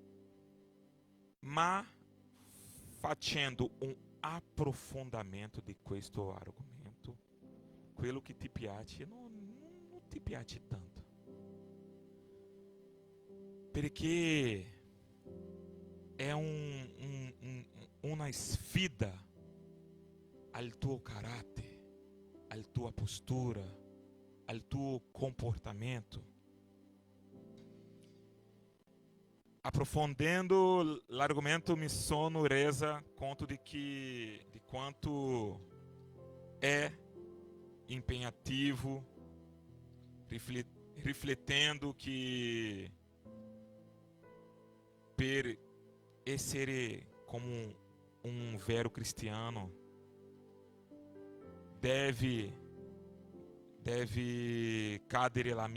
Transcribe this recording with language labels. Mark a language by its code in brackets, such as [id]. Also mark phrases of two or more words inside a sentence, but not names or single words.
[it] ma facendo un approfondimento di questo argomento, quello che ti piace non ti piace tanto, perché è una sfida al tuo carattere, alla tua postura, al tuo comportamento. Aprofundando l'argomento, mi sono resa conto de quanto é impegnativo, riflettendo que per essere [pt] como um [it] vero cristiano deve cadere la